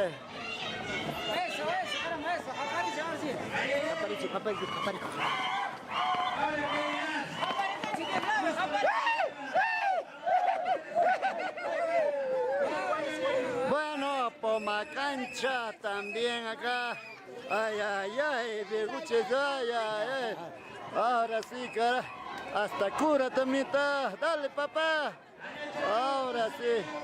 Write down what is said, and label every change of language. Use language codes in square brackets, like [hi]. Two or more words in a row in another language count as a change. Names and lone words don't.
[es] Eso, caramba, eso. Acaricia, ahora sí. Japarico. Bueno, Poma Cancha también acá. Ay, ay, ay, viejuches, ay, ay, ay. Ahora sí, cara. Hasta cura también está. Dale, papá. Ahora sí.